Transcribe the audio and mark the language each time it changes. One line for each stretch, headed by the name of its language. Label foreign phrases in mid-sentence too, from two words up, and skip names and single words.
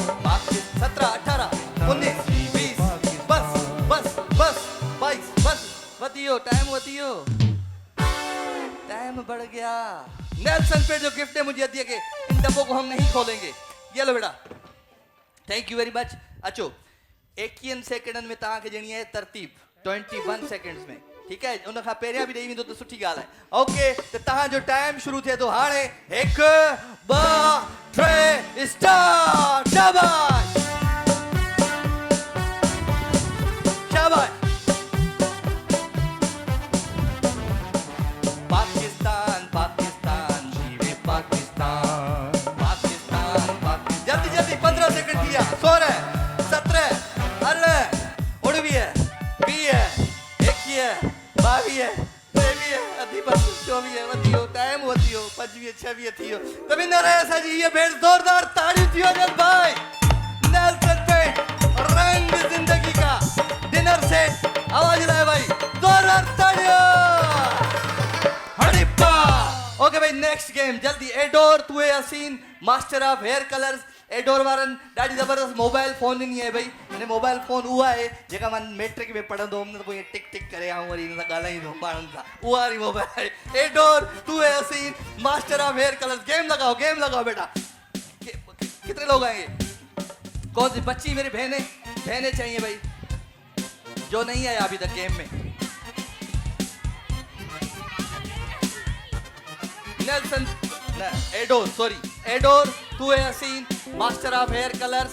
Sindhi: 17 18 19 20 बस बस बस 22 बस। वधियो टाइम, वधियो टाइम
Urdu: بڑھ گیا. نیلسن پے جو گفٹ ہے مجھے دیا کہ ان ڈبوں کو ہم نہیں کھولیں گے. یہ لو بیٹا,
English: Thank you very much.
Sindhi: अचो 21 सेकंडनि में तव्हांखे ॾियणी आहे तरतीब
Urdu: 21 سیکنڈز میں، ٹھیک ہے?
Sindhi: उन खां पहिरियां बि ॾेई वेंदो त सुठी ॻाल्हि आहे। ओके, त तव्हांजो टाइम शुरू थिए थो हाणे। 1 2 3 स्टार्ट। शाबाश शाबाश। पाकिस्तान पाकिस्तान जीवे पाकिस्तान, पाकिस्तान पाकिस्तान।
Urdu: جلدی جلدی 15 سیکنڈ دیا.
Sindhi: 16 17 18 19 20 21 22 23 अधी बस 24 वधियो टाइम वधियो 25 26 थियो। त विनर है असांजी ये भेट। जोरदार ताड़ियूं थियो जन भाई।
Urdu: نیلسن پے رنگ زندگی کا
English: dinner set
Urdu: آواز لائے بھائی، زوردار تاڑیوں. हड़िप्पा। اوکے بھائی,
English: next game
Urdu: جلدی۔ ایڈور تو ہے حسین
English: master of hair colours.
Sindhi: एडोर वारन ॾाढी ज़बरदस्त
English: mobile phone
Sindhi: ॾिनी आहे भाई। हिन
English: mobile phone
Sindhi: उहा आहे जेका मां मैट्रिक में पढ़ंदो हुउमि न, त पोइ टिक टिक करे ऐं वरी हिन सां ॻाल्हाईंदो माण्हुनि सां। उहा वारी मोबाइल आहे।
Urdu: ایڈور تو ہے حسین
English: master of hair colours.
Urdu: گیم لگاؤ بیٹا۔ کتنے لوگ آئیں گے? کون سی بچی? میری بہنیں چاہیے بھائی، جو نہیں آیا ابھی تک گیم میں. نیلسن ایڈور، سوری ایڈور تو ہے حسین
English: master of hair colours.